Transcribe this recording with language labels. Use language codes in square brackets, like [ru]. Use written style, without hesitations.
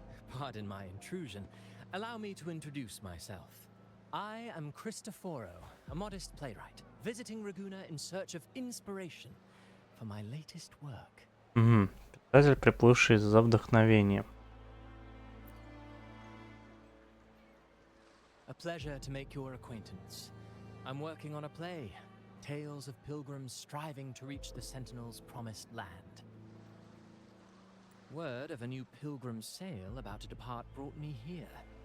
[en] Pardon my intrusion. Allow me to introduce myself. I am Cristoforo, a modest playwright, visiting Raguna in search of inspiration for my latest work. [ru] Писатель, приплывший за вдохновением. [en] A pleasure to make your acquaintance. I'm working on a play, tales of pilgrims striving to reach the Sentinel's promised land. Word of a new pilgrim sail about to depart brought me here.